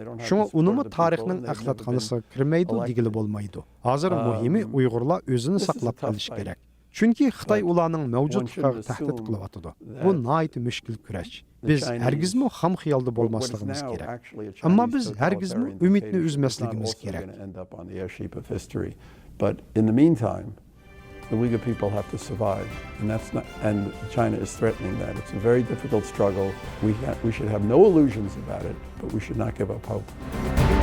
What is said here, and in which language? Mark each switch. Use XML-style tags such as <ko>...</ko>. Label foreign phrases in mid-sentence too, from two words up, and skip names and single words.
<uz>Shunga unimi tarixning axlatxonasiga kirmaydi degili bo'lmaydi. Hozir muhimi Uyg'urlar o'zini saqlab qolish kerak. Chunki Xitoy ularning mavjudligiga tahdid qilyapti. Bu nihoyat mushkul kurash. Biz hargizmi ham xiyolda bo'lmasligimiz kerak. Ammo biz hargizmi umidni uzmasligimiz kerak.</uz> <en>But in the meantime, the Uyghur people have to survive, and China is threatening that. It's a very difficult struggle. We should have no illusions about it, but we should not give up hope.</en>